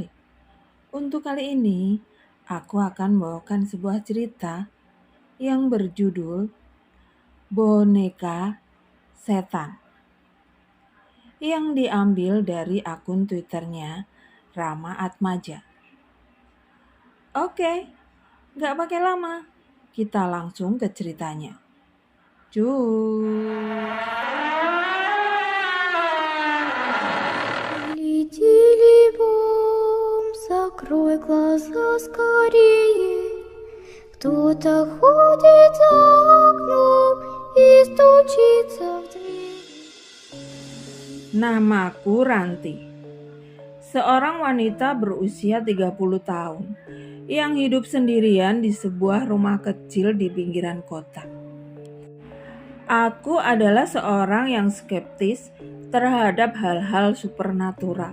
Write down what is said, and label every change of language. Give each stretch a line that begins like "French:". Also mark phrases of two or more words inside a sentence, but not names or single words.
Indonesian: Untuk kali ini, aku akan bawakan sebuah cerita yang berjudul Boneka Setan, yang diambil dari akun Twitternya Rama Atmaja. Oke, gak pakai lama, kita langsung ke ceritanya. Cus.
Russian: Бом, закрой глаза скорее. Кто-то ходит за окном и стучится в дверь.
Indonesian: Namaku Ranti. Seorang wanita berusia 30 tahun yang hidup sendirian di sebuah rumah kecil di pinggiran kota. Aku adalah seorang yang skeptis terhadap hal-hal supernatural.